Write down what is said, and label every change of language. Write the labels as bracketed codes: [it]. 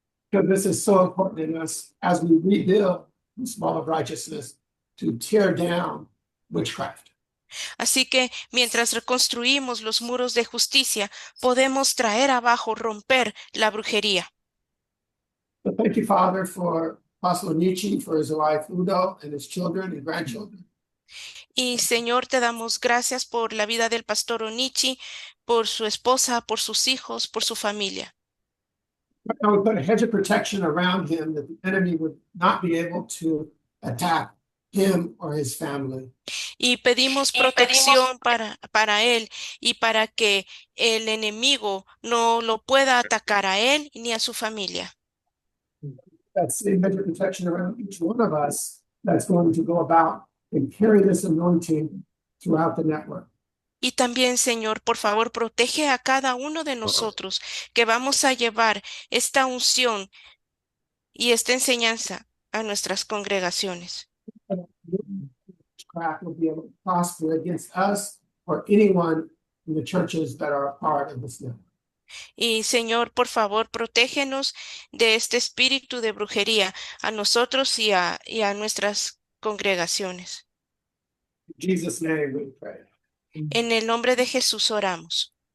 [en] Because this is so important in us as we rebuild the wall of righteousness to tear down witchcraft. [es] Así que mientras reconstruimos los muros de justicia, podemos traer abajo, romper la brujería. [en] So thank you, Father, for Apostle Nietzsche, for his wife Udo, and his children and grandchildren. [es] Y Señor, te damos gracias por la vida del pastor Onichi, por su esposa, por sus hijos, por su familia. [en] I would put a hedge of protection around him that the enemy would not be able to attack him or his family. [es] Y pedimos protección para él y para que el enemigo no lo pueda atacar a él ni a su familia. [en] That same hedge of protection around each one of us that's going to go about and carry this anointing throughout the network. [es] Y también, Señor, por favor, protege a cada uno de nosotros que vamos a llevar esta unción y esta enseñanza a nuestras congregaciones. [en] Witchcraft will be able to prosper against us or anyone in the churches that are a part of this network. [es] Y, Señor, por favor, protégenos de este espíritu de brujería a nosotros y a nuestras congregaciones. [en] In Jesus' name we pray. [es] En el nombre de Jesús oramos.